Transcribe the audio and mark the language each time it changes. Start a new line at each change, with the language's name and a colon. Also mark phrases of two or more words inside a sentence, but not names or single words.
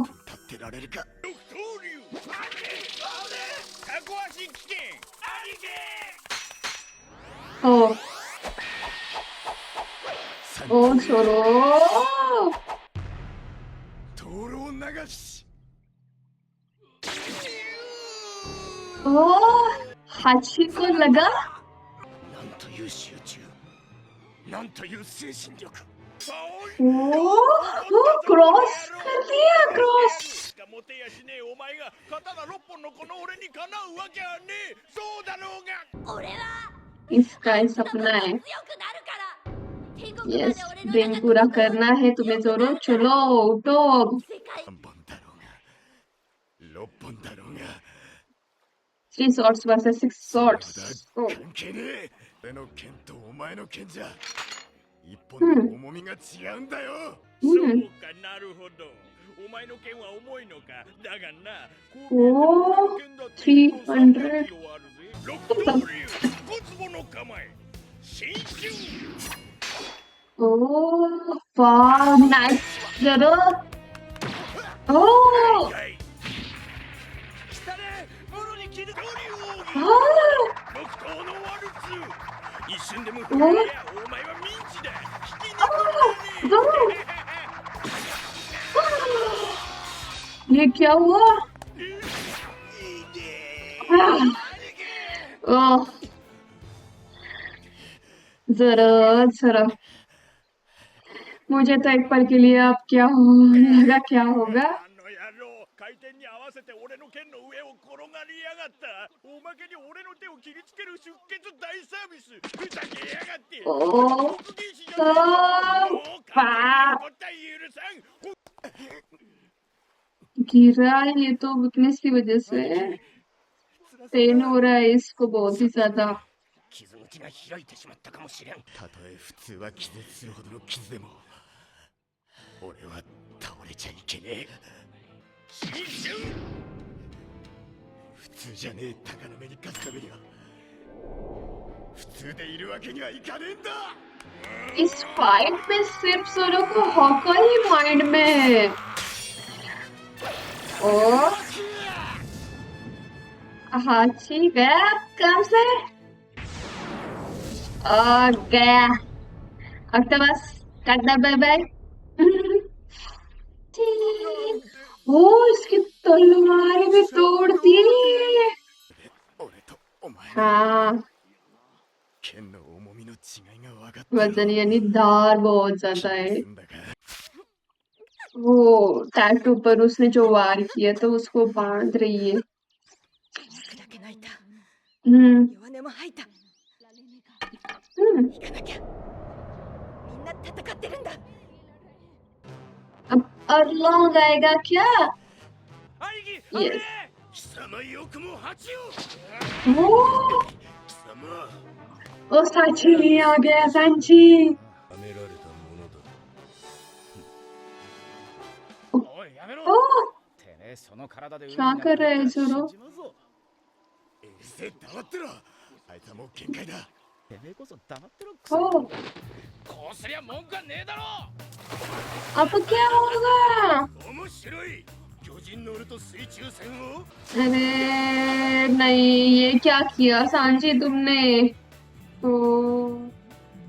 Japanese: 立ってられるか。六刀流タコ足危険兄貴 ओ 三 ओ 刀流
Hindi: छोड़ो।
Japanese: 灯籠流し。
Hindi: ओ हाची को लगा।
Japanese: なんという集中。なんという精神力。
Hindi: ओ क्रॉस कर दिया क्रॉस।
Japanese: しか持てやしねえお前が刀6本のこの俺にかなうわけはねえ。そうだろうが。俺は
Hindi: इसका ही सपना है।
Japanese: 強くなるから。天国まで
Hindi: यस
Japanese: 俺の
Hindi: ड्रीम पूरा करना है तुम्हें जोरो। चलो उठो अब।
Japanese: 世界 3本だろうが、6本だろうが。
English: 3 swords versus 6 swords。 ओ
Japanese: 関係ねえ。俺の剣とお前の剣じゃ一本の重みが違うんだよ。そううんか、なるほど。お前の剣は重いのか。だがな、おー剣だって 300 300キロあるぜ。六刀流、五坪の構え。新春
Hindi: ओ वाह नाइस जोरो। ओ
Japanese: はい来たね、もろに切る刀流奥義 आ 六刀のワルツ。一瞬でも震えやお前はミンチだ。引きに来るのに。
Hindi: ये क्या हुआ?
Japanese: いいね。
Hindi: ओह जरा जरा मुझे तो एक पल के लिए अब क्या होगा क्या होगा।
Japanese: あの野郎、回転に合わせて俺の剣の上を転がりやがった。おまけに俺の手を切りつける出血大サービス。ふざけやがって。おー国技師じゃねえぞ。もう完全に怒った許さん。
Hindi: गिरा ये तो वीकनेस की वजह से पेन हो रहा है इसको बहुत ही ज्यादा।
Japanese: 傷口が開いてしまったかもしれん。たとえ普通は気絶するほどの傷でも、俺は倒れちゃいけねえ。新春。普通じゃねえ鷹の目に勝つためには、普通でいるわけにはいかねえんだ。
Hindi: इस फाइट में सिर्फ सोलो को हॉकर ही माइंड में है। ओ हाची गया काम से। और गया ऑक्टोपस टाटा
English: bye bye.
Hindi: ओ इसकी तलवार भी तोड़ दी।
Japanese: 俺とお前の
Hindi: हाँ
Japanese: 剣の重みの違いが分かった
Hindi: वजन यानी धार बहुत ज्यादा है।
Japanese: すんだか
Hindi: वो टैटू पर उसने जो वार किया तो उसको बांध रही है।
Japanese: 砕け泣いた。 हम्म 弱音も吐いた。 हम्म 行かなきゃ。みんな戦ってるんだ。
Hindi: अब अरलोंग आएगा क्या?
Japanese: 兄貴、
Hindi: Yes
Japanese: 貴様よくも蜂を。 ओ 貴様。
Hindi: ओ सांची आ गया सांची।
Japanese: はめられたものだ。おいやめろ。 ओ てめえその体で海に
Hindi: क्या
Japanese: なんか
Hindi: कर रहा है
Japanese: 入ったら
Hindi: जोरो?
Japanese: 死んじまうぞ。えせ黙ってろ。あいつはもう限界だ。てめえこそ黙ってろクソ。 ओ こうすりゃ文句はねえだろ。
Hindi: अब क्या होगा?
Japanese: 面白い。巨人の俺と水中戦を。
Hindi: अरे नहीं ये क्या किया सांची तुमने?